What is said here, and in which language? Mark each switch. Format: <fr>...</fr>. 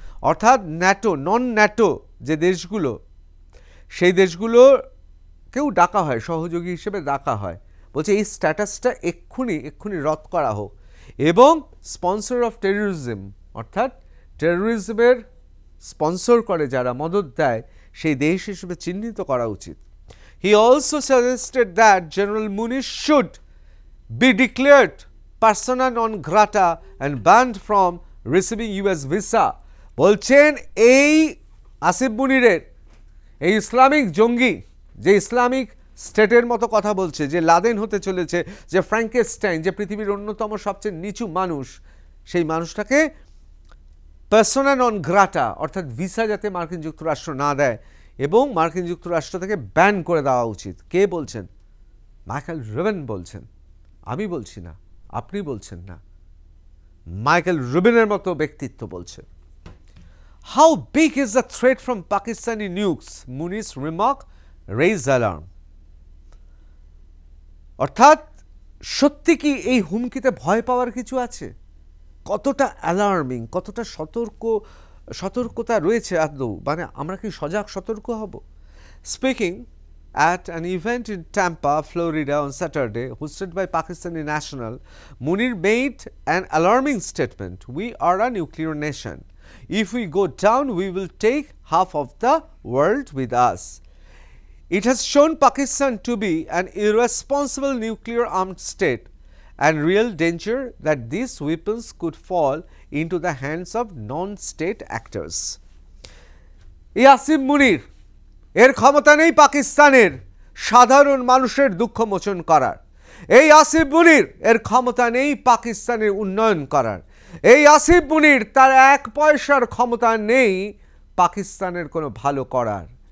<bn>অর্থাৎ ন্যাটো, নন ন্যাটো যে দেশগুলো, সেই দেশগুলোকেও ডাকা হয়, সহযোগী হিসেবে ডাকা হয়। বলছে এই স্ট্যাটাসটা এক্ষুনি রদ করা হোক এবং স্পন্সর অফ টেররিজম, অর্থাৎ টেররিজমের স্পন্সর করে যারা, মদত দেয়, সেই দেশ হিসেবে চিহ্নিত করা উচিত।</bn> <en>He also suggested that General Munir should be declared persona non grata and banned from receiving US visa।</en> <bn>বলছেন এই আসিফ মুনিরের, এই ইসলামিক জঙ্গি, যে ইসলামিক স্টেটের মতো কথা বলছে, যে লাদেন হতে চলেছে, যে ফ্র্যাঙ্কেনস্টাইন, যে পৃথিবীর অন্যতম সবচেয়ে নিচু মানুষ, সেই মানুষটাকে পার্সোনা নন গ্রাটা, অর্থাৎ ভিসা যাতে মার্কিন যুক্তরাষ্ট্র না দেয়, এবং মার্কিন যুক্তরাষ্ট্র থেকে ব্যান করে দেওয়া উচিত। কে বলছেন? মাইকেল রুবিন বলছেন, আমি বলছি না, আপনি বলছেন না, মাইকেল রুবিনের মতো ব্যক্তিত্ব বলছে।</bn> <en>How big is the threat from Pakistani nukes? Muni's remark raised alarm.</en> <bn>অর্থাৎ সত্যি কি এই হুমকিতে ভয় পাওয়ার কিছু আছে? কতটা অ্যালার্মিং, কতটা সতর্কতা রয়েছে আদৌ, মানে আমরা কি সজাগ সতর্ক হব?</bn> <en>Speaking at an event in Tampa, Florida on Saturday, hosted by Pakistani national, Munir made an alarming statement. We are a nuclear nation. If we go down, we will take half of the world with us. It has shown Pakistan to be an irresponsible nuclear armed state and real danger that these weapons could fall into the hands of non-state actors.</en> <bn>Asim Munir এর ক্ষমতা নেই পাকিস্তানের সাধারণ মানুষের দুঃখ মোচন করার। এই আসিফ মুনির এর ক্ষমতা নেই পাকিস্তানের উন্নয়ন করার। এই আসিফ মুনির তার 1 পয়সার ক্ষমতা নেই পাকিস্তানের কোনো ভালো করার।</bn>